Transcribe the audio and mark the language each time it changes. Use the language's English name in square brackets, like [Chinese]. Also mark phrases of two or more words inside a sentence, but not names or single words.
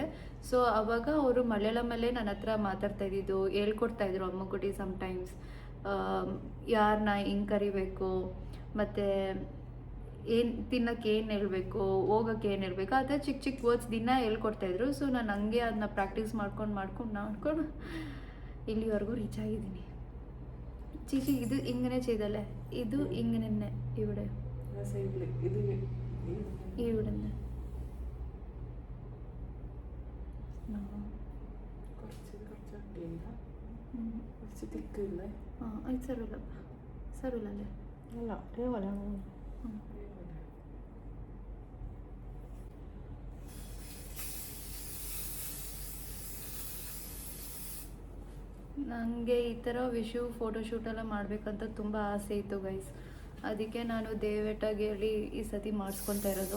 [Kannada] ಸೊ ಆವಾಗ ಅವರು ಮಲಯಾಳಮಲ್ಲೇ ನನ್ನ ಹತ್ರ ಮಾತಾಡ್ತಾ ಇದ್ದಿದ್ದು, ಹೇಳ್ಕೊಡ್ತಾಯಿದ್ರು ಅಮ್ಮುಕುಟ್ಟಿ ಸಮ್ಟೈಮ್ಸ್ ಯಾರನ್ನ ಹಿಂಗೆ ಕರಿಬೇಕು, ಮತ್ತು ಏನು ತಿನ್ನೋಕ್ಕೆ ಏನು ಹೇಳಬೇಕು, ಹೋಗೋಕ್ಕೆ ಏನು ಹೇಳಬೇಕು, ಆ ಥರ ಚಿಕ್ಕ ಚಿಕ್ಕ ವರ್ಡ್ಸ್ ದಿನ ಹೇಳ್ಕೊಡ್ತಾಯಿದ್ರು. ಸೊ ನಾನು ಹಂಗೆ ಅದನ್ನ ಪ್ರಾಕ್ಟೀಸ್ ಮಾಡ್ಕೊಂಡು ಇಲ್ಲಿವರೆಗೂ ರೀಚ್ ಆಗಿದ್ದೀನಿ. ಚೀಚಿ ಇದು ಹಿಂಗನೇ [Malayalam] ചെയ്തല്ലേ, ಇದು ഇങ്ങനെ ഇവിടെ ഇവിടുന്ന് അത് സറുലല്ലേ അല്ല അതേപോലെ [Kannada] ನನಗೆ ಈ ಥರ ವಿಶು ಫೋಟೋಶೂಟೆಲ್ಲ ಮಾಡಬೇಕಂತ ತುಂಬ ಆಸೆ ಇತ್ತು ಗೈಸ್. ಅದಕ್ಕೆ ನಾನು ದೇವೇಟಾಗಿ ಹೇಳಿ ಈ ಸತಿ ಮಾಡಿಸ್ಕೊತಾ ಇರೋದು.